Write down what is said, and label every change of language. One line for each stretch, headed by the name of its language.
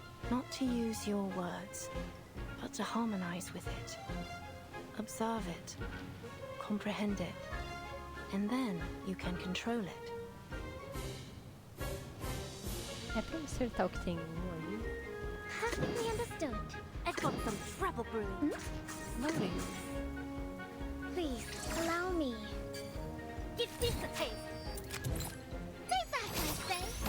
English: Not to use your words, but to harmonize with it. Observe it, comprehend it, and then you can control it.
Portuguese: É pra acertar o que tem ali.
English: Perfectly understood. I've got some trouble brewing. Slowly. Please, allow me. Give this a taste. Take that, I say.